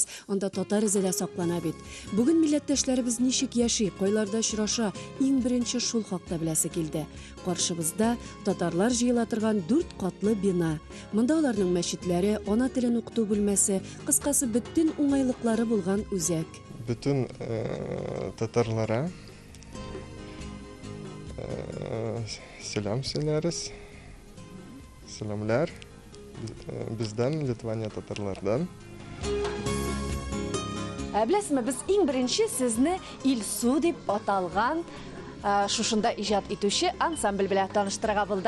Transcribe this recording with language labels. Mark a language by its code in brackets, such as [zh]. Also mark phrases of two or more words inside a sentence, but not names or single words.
[tt] Анда татар изе саклана бит. Бүген милләттәшләребез ничек яши, кайларда очраша, иң беренче шул хакта беләсе килде. Каршыбызда татарлар җыела торган 4 катлы бина. Монда аларның мәчетләре, ана телен укыту бүлмәсе, кыскасы бөтен уңайлыклары булган үзәк. [tr] Bütün Tatarlara selam söyleriz. Selamlar bizden, Litvanya Tatarlardan. [tt] Беләсезме, без иң беренче сезне Илсу дип аталган шушында иҗат итүче ансамбль белән таныштырырга булдык.